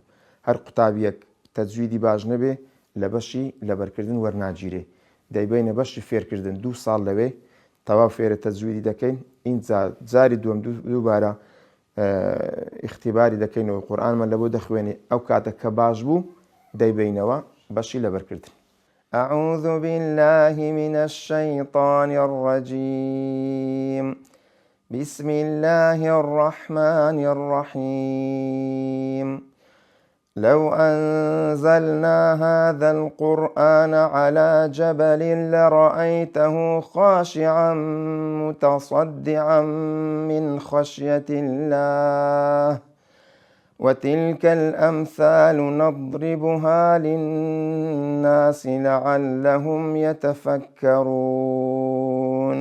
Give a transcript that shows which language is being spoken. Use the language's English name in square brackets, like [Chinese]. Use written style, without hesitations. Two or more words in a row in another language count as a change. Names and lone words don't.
[Central Kurdish] هەر قوتابیەک تەجویدی باش نەبێ لە بەشی لەبەرکردن وەرناگیرێ، دەیبینە بەشی فێرکردن 2 ساڵ لەوێ تەواو فێرە تەجویدی دەکەین، ئینجا جاری دووەم دووبارە اختیباری دەکەینەوە قورئانمان لە بۆ دەخوێنێ، ئەو کاتە کە باش بوو دەیبینەوە بەشی لەبەرکردن. [Arabic] أعوذ بالله من الشيطان الرجيم. بسم الله الرحمن الرحيم. لو أنزلنا هذا القرآن على جبل لرأيته خاشعا متصدعا من خشية الله وتلك الأمثال نضربها للناس لعلهم يتفكرون.